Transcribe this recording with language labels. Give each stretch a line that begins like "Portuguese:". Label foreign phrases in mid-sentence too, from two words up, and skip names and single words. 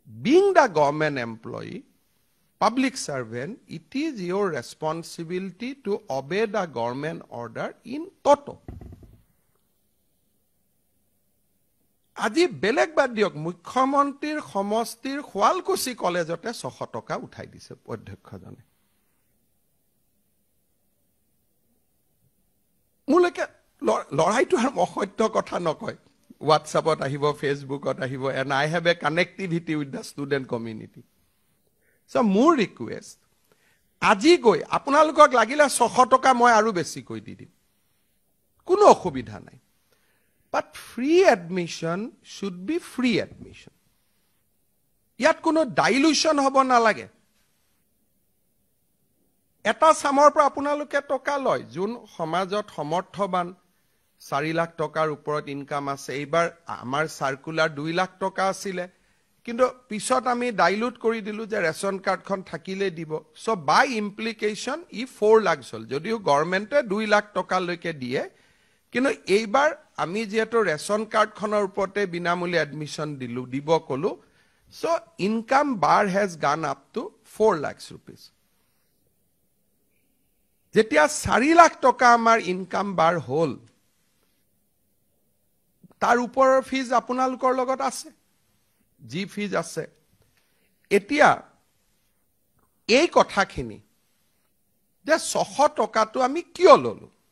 English: being the government employee, public servant, it is your responsibility to obey the government order in toto.
Assamese: আজি বেলেগ বাদ দিয়ক মুখ্যমন্ত্ৰীৰ সমষ্টিৰ খোৱালকুছি কলেজতে 600 টকা উঠাই দিছে অধ্যক্ষজনে মুলকে লড়াইটো আৰু অসত্য কথা নকয় WhatsAppত আহিব ফেসবুকত আহিব
English: and I have a connectivity with the student community.
Assamese: So মোৰ ৰিকুৱেষ্ট আজি গৈ আপোনালোকক লাগিলে 600 টকা মই আৰু বেছি কৈ দি দিম কোনো অসুবিধা নাই
English: But free admission should be free admission.
Assamese: ইয়াত কোনো dilution হ'ব নালাগে এটা সামৰ পৰা আপোনালোকে টকা লয় যোন সমাজত সমৰ্থবান 4 লাখ টকাৰ ওপৰত ইনকাম আছে এইবাৰ আমাৰ সাৰ্কুলাৰ 2 লাখ টকা আছিল কিন্তু পিছত আমি ডাইলুট কৰি দিলু যে
English: ration cardখন
Assamese: থাকিলে দিব
English: so by implication
Assamese: ই 4 লাখ হল যদিও গভৰ্ণমেণ্টে 2 লাখ টকা লৈকে দিয়ে কিন্তু এইবাৰ আমি যেটো
English: ration cardখনৰ
Assamese: ওপৰতে বিনামূল্য এডমিশন দিলু দিব কলো
English: so income bar has gone up to 4 lakhs rupees
Assamese: যেতিয়া 4 লাখ টকা আমাৰ
English: income bar
Assamese: হল তাৰ ওপৰৰ ফিজ আপোনালোকৰ লগত আছে জি ফিজ আছে এতিয়া এই কথাখিনি যে 600 টকাটো আমি কিয় ললো